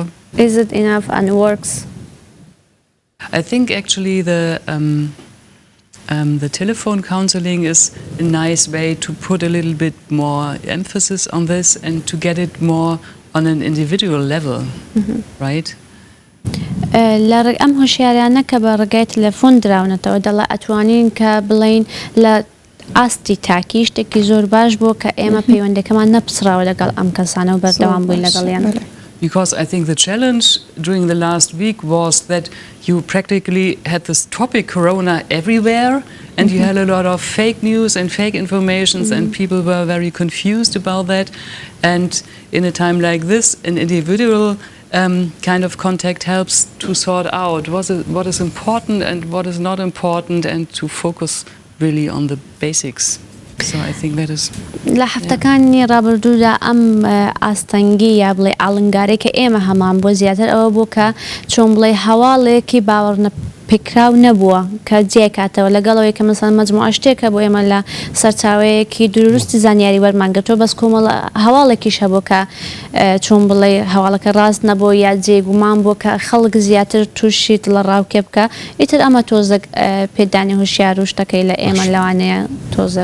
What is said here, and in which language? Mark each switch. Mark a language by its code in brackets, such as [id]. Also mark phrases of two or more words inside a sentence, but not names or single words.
[en] Is it enough and works? I think actually the telephone counseling is a nice way to put a little bit more emphasis on this and to get it more on an individual level, right? [ckb] لە ئەم هۆشیاریانە کە بە ڕێگای تەلەفۆن دراونەتەوە دەڵێ ئەتوانین کە بڵین لە ئاستی تاکی شتێکی زۆر باش بوو کە ئێمە پەیوەندەکەمان نەپسراوە لەگەڵ ئەم کەسانە و بەردەوام بووین لەگەڵیان. [en] Because I think the challenge during the last week was that you practically had this topic Corona everywhere, and you had a lot of fake news and fake informations, and people were very confused about that. And in a time like this, an individual kind of contact helps to sort out what is important and what is not important, and to focus really on the basics. So I think that is [ckb] لە هەفتەکانی ڕابردوودا ئەم ئاستەنگی یا بڵێ ئاڵنگارێک کە ئێمە هەمان بۆ زیاتر ئەوە بوو کە چۆن بڵێ هەواڵێکی باوەڕ پێکراو نەبووە کە جێکاتەوە لەگەڵەوەی کە مەسەڵەن مەجموعە شتێکە بۆ ئێمە لە سەرچاوەیەکی دروستی زانیاری وەرمانگرتووە بەس کۆمەڵ هەواڵێکیش هەبوو کە چۆن بڵێ هەواڵەکە ڕاست نەبوو یا جێگومان بوو کە خەڵک زیاتر تووشیت لە ڕاوکێ بکە ئیتر ئەمە تۆزە پێدانی هوشیار و شتەکەی لە ئێمە لەوانەیە تۆزە